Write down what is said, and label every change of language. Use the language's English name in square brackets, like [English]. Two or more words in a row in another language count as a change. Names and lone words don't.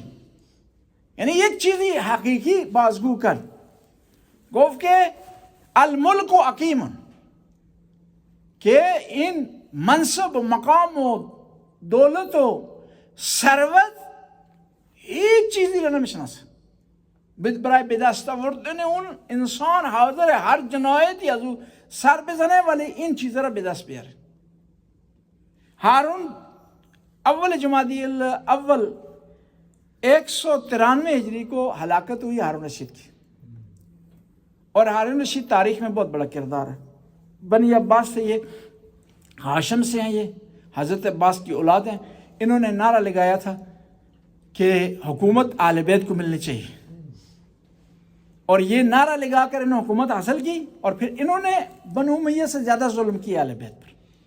[Persian] یعنی یک چیزی حقیقی بازگو کرد، گفت که [Arabic] الملک و عقیم، [Persian] که این منصب و مقام و دولت و ثروت هیچ چیزی را نمیشناسه. برای به دست آوردن اون انسان حاضر هر جنایتی از او سر بزنه، ولی این چیزا را به دست بیاره. [Urdu] هارون اول جمادی الاول 193 ہجری کو ہلاکت ہوئی ہارون رشید کی، اور ہارون رشید تاریخ میں بہت بڑا کردار ہے. بنی عباس سے، یہ ہاشم سے ہیں، یہ حضرت عباس کی اولاد ہیں. انہوں نے نعرہ لگایا تھا کہ حکومت اہل بیت کو ملنی چاہیے، اور یہ نعرہ لگا کر انہوں نے حکومت حاصل کی، اور پھر انہوں نے بنو امیہ سے زیادہ ظلم کیا اہل بیت پر.